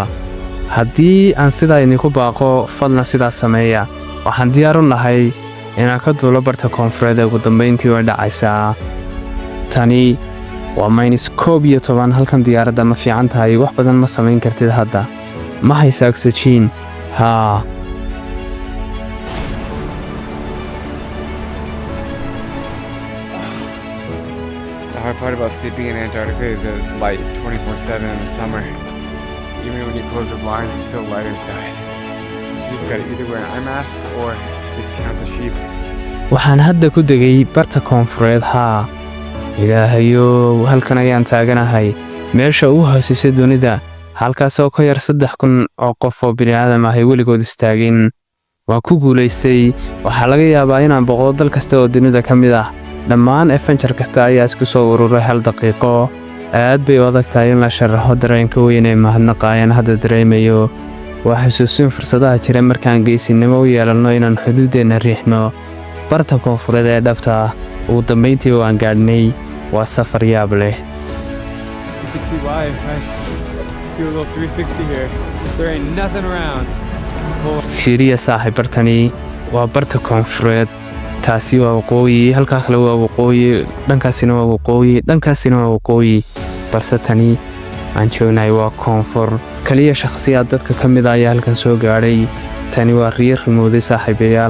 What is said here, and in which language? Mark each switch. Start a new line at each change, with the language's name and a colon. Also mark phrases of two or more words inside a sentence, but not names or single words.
Somali: Haddii aan sidaa idinku baaqo, fadlan sidaas sameeya. Waxaan diyaar u nahay inaan ka duulo Barta Koonfureed. Ugu dambeyntii way dhacaysaa. Tani waa -11 halkan diyaaradda ma fiican tahay. Wax badan ma samayn kartid hadda. Ma haysa oxygen.
English: The hard part about sleeping in Antarctica is that it's light 24/7 in the summer. Even when you close the blinds, it's still light inside. You just gotta either wear an eye mask or just count the sheep.
Somali: Waxaan hadda ku degay Barta Koonfureed. Ilaahayow, halkan ayaan taaganahay meesha ugu hooseysa dunida. Halkaasoo ka yar 3,000 oo qof oo bini'aadam ah ay weligood istaagin. Waa ku guulaystay. Waxaa laga yaabaa inaan boqdo dal kasta oo dunida ka mid ah. Dhammaan adventure kasta ayaa isku soo ururay 1 daqiiqo. Aad bay u adag tahay in la sharaxo dareenka weyn ee mahadnaqayaan hadda dareemayo. Waa xusuusin fursadaha jira markaan geesinimo u yeelanno inaan xuduudeena riixno. Barta Koonfureed ee dhabta ah. Ugu dambeyntii waan gaadhnay. Waa safar yaab leh.
English: You can see why if I do a little 360 here. There ain't nothing around.
Somali: Fiiriya saaxiibartani waa Barta Koonfureed. taasi waa waqooyi, halkaa kale waa waqooyi, dhankaasina waa waqooyi, dhankaasina waa waqooyi, balse tani aan joognahay waa koonfur. kaliya shakhsiyaad dadka ka mid ah ayaa halkan soo gaadhay. tani waa riir rumowday saaxiibayaal.